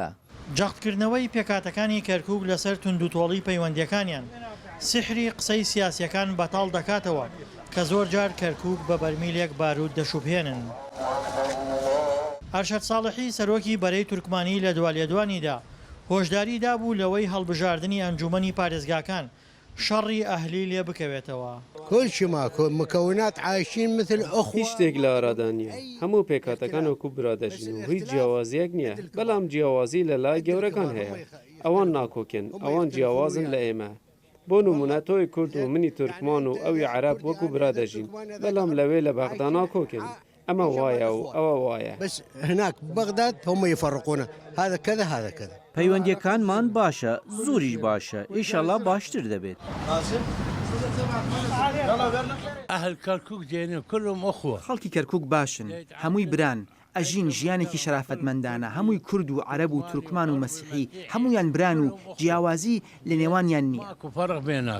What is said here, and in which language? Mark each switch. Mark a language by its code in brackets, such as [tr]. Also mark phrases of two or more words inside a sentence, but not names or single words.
[ckb] جەختکردنەوەی پێکاتەکانی کەرکووک لەسەر توندوتۆڵی پەیوەندیەکانیان سحری قسەی سیاسیەکان بەتاڵ دەکاتەوە کە زۆر جار کەرکووک بە بەرمیلێک بارود دەشوبهێنن. ئەرشەد ساڵحی سەرۆکی بەرەی تورکمانی لە دوالێدوانیدا هۆشداری دابوو لەوەی هەڵبژاردننی ئەنجومەنی پارێزگاکان شەڕی ئەهلی لێ بکەوێتەوە. [ar] مكونات عايشين مثل أخوة. [ckb] هیچ شتێک لە ئارادانیە هەموو پێکاتەکان وەکو برادەژین و هیچ جیاوازیەک نییە بەڵام جیاوازی لە لای گەورەکان هەیە ئەوان ناکۆکن ئەوان جیاوازن لە ئێمە. بۆ نمونە تۆی کورد و منی تورکمان و ئەوی عەرەب وەکو برادەژین بەڵام لەوێ لە بەغدا ناکۆکن ئەمە وایە و ئەوە وایە. [ar] بس هناك بغداد هم يفرقون هذا كذا هذا كذا. [ckb] پەیوەندیەکانمان باشە زوریش باشە ئیشەڵا باشتر دەبێت. [ar] ئەهل کەرکووک دێنێ كلهم أخوة. [ckb] خەڵکی کەرکووک باشن هەمووی بران ئەژین ژیانێکی شەرافەتمەندانە هەمووی کورد و عەرەب و تورکمان و مەسیحی هەمویان بران و جیاوازی لە نێوانیان نییە.